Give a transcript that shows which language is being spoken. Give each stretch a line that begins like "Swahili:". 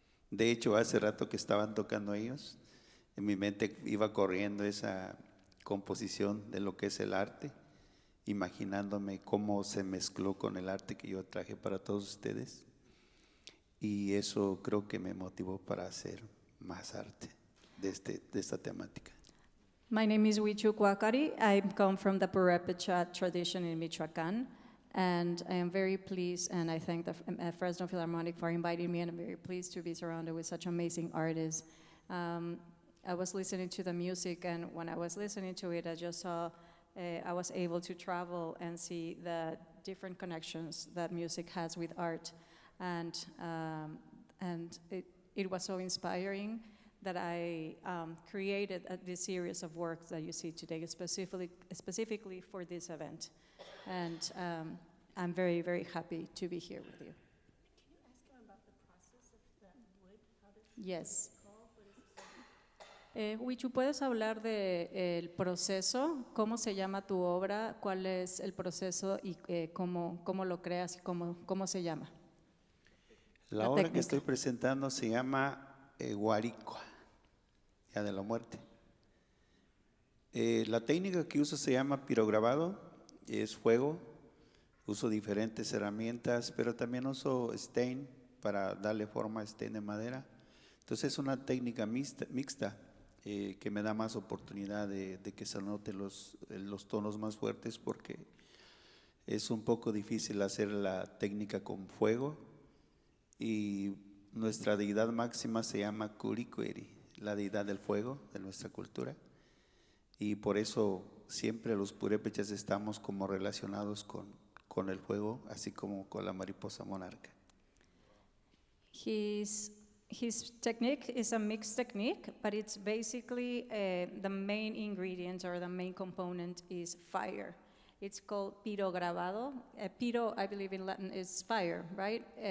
Spanish: De hecho, hace rato que estaban tocando ellos, en mi mente iba corriendo esa composición de lo que es el arte, imaginándome cómo se mezcló con el arte que yo traje para todos ustedes. Y eso creo que me motivó para hacer más arte de esta temática.
English: My name is Huichu Kuakari. I come from the Purépecha tradition in Michoacán, and I am very pleased, and I thank the Fresno Philharmonic for inviting me, and I'm very pleased to be surrounded with such amazing artists. I was listening to the music, and when I was listening to it, I just saw, I was able to travel and see the different connections that music has with art, and it was so inspiring that I created this series of works that you see today, specifically for this event. And I'm very, very happy to be here with you. Can you ask him about the process of that wood? How does Yes.
Spanish: Huichu, ¿puedes hablar del proceso? ¿Cómo se llama tu obra? ¿Cuál es el proceso y cómo lo creas y cómo se llama? La obra que estoy presentando se llama Huaricua, ya de la muerte. La técnica que uso se llama pirograbado, es fuego. Uso diferentes herramientas, pero también uso stain para darle forma a stain de madera. Entonces es una técnica mixta que me da más oportunidad de que se noten los tonos más fuertes, porque es un poco difícil hacer la técnica con fuego. Y nuestra deidad máxima se llama Kurikweri, la deidad del fuego de nuestra cultura. Y por eso siempre los purépechas estamos como relacionados con el fuego, así como con la mariposa monarca.
English: His technique is a mixed technique, but it's basically the main ingredient or the main component is fire. It's called piro grabado. Piro, I believe in Latin, is fire, right?